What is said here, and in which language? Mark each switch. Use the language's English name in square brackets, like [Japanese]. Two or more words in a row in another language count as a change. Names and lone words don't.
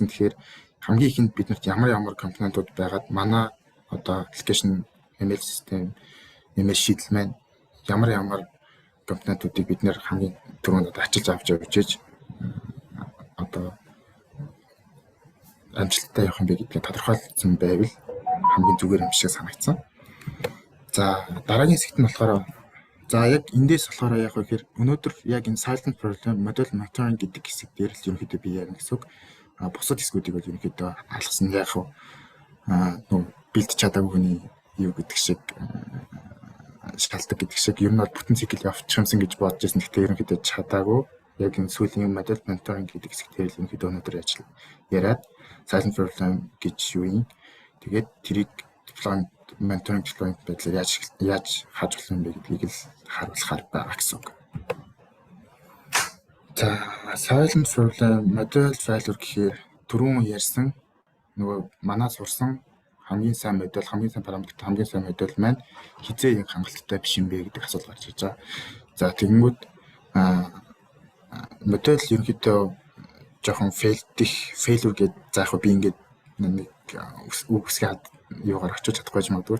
[Mongolian] Тэгэхээр хамгийн ихэнд биднэрт ямар компонентууд байгаад манай одоо [English] application ML system ML [Mongolian] шийдэл маань ямар компонентуудыг бид нэр хамгийн түрүүнд ачилж авч явж одоо амжилттай явах юм бэ гэдгийг тодорхойлсон байвал хамгийн зүгээр юм шиг санагдсан. За дараагийн хэсэгт нь болохоор за яг эндээс болохоор яг гэхээр өнөөдөр яг энэ [English] silent problem model monitoring [Mongolian] гэдэг хэсэг дээр л ерөнхийдөө би ярина гэсэн үг. Бусад хэсгүүдийг бол ерөнхийдөө алгасан яг бэлдэж чадаагүй хүний юу гэдэг шиг шалтгаан гэдэг шиг ер нь бол бүтэн цикл явчих юмсан гэж бодож байсан. Гэхдээ ерөнхийдөө чадаагүй. Яг энэ сүүлийн [English] model monitoring [Mongolian] гэдэг хэсэг дээр л ерөнхийдөө өнөөдөр яриад [English] silent problem [Mongolian] гэж юу юм. Тэгээд тэрийг [English] deployment monitoring deployment [Mongolian] байдлаар яаж хааж болох юм бэ гэдгийг л харуулахаар байгаа гэсэн үг. За [English] silent problem model failure [Mongolian] гэхээр түрүүн ярьсан нөгөө манай сурсан хамгийн сайн модель, хамгийн сайн параметр, хамгийн сайн модель маань хизээ яг хангалттай биш юм бэ гэдэг асуулт гарч ирж байгаа. За тэгэнгүүт модель ерөнхийдөө жоохон failure гэж заах би ингээд нэг үгсгээд юугаар очиж чадахгүй ч магадгүй.